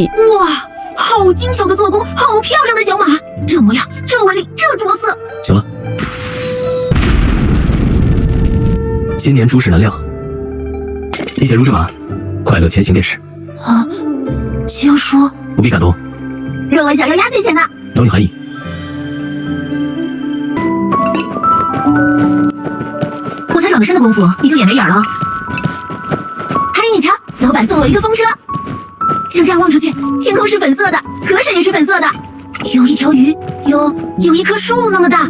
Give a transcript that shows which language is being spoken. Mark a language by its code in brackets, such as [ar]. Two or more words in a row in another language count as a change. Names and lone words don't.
[zh] 哇，好精巧的做工，好漂亮的小馬，這模樣，這紋理，這着色。行了，今年諸事難料，理解如這馬，快樂前行便是。啊，江叔，不必感動，若文想要壓歲錢呢。找你韓姨。我才转个身的功夫，你就眼没影了。韓姨，你瞧，老闆送我一個風車，就這樣望出去，天空是粉色的，河水也是粉色的，有一條魚，有一棵樹那麼大。